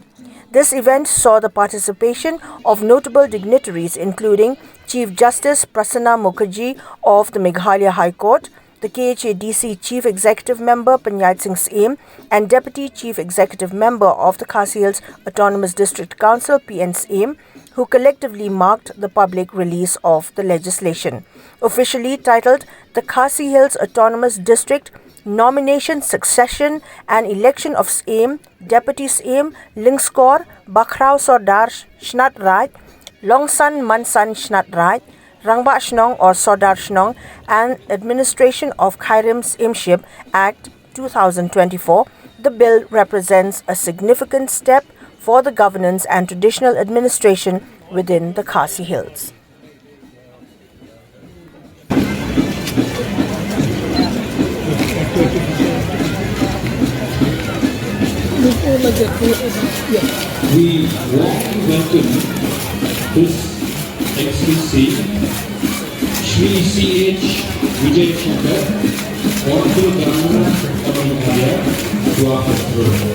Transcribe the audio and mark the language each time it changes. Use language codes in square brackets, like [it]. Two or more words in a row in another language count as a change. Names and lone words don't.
[en] This event saw the participation of notable dignitaries including Chief Justice Prasanna Mukherjee of the Meghalaya High Court, the KHADC Chief Executive Member Panyat Singh's aim, and Deputy Chief Executive Member of the Khasi Hills Autonomous District Council PN's aim, who collectively marked the public release of the legislation. Officially titled the Khasi Hills Autonomous District Nomination, Succession and Election of SAIM, Deputy SAIM, Lingskor, Bakrao Sordar Shnat Raj, Longsan Mansan Shnat Raj, Rangba Shnong or Sordar Shnong, and Administration of Khyrim's Imship Act 2024, the bill represents a significant step for the governance and traditional administration within the Khasi Hills. We warmly welcome His Excellency Shri C.H Vijayashanker, Honorable Governor of Meghalaya, to our festival.